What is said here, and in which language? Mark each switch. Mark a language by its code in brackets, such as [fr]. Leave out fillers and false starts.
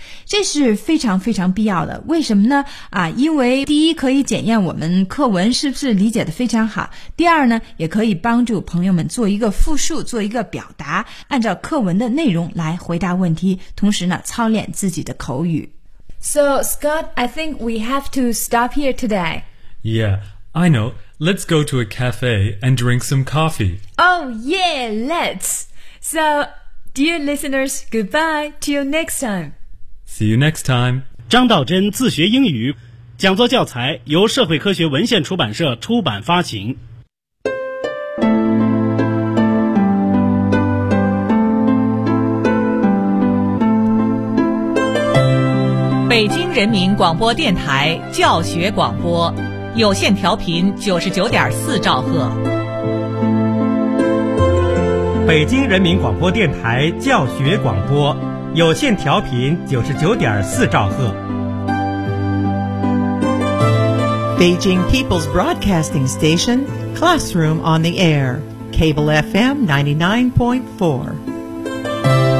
[zh] 这是非常非常必要的，为什么呢？啊，因为第一可以检验我们课文是不是理解得非常好，第二呢，也可以帮助朋友们做一个复述，做一个表达，按照课文的内容来回答问题，同时呢，操练自己的口语。 [en] So, Scott, I think we have to stop here today. Yeah, I know. Let's go to a cafe and drink some coffee. Oh, yeah, let's. So, dear listeners, goodbye, till next time. See you next time. [zh] 张道真自学英语讲座教材由社会科学文献出版社出版发行。北京人民广播电台教学广播有线调频99.4兆赫。北京人民广播电台教学广播有线调频99.4兆赫。 [en] Beijing People's Broadcasting Station, Classroom on the Air, Cable FM 99.4.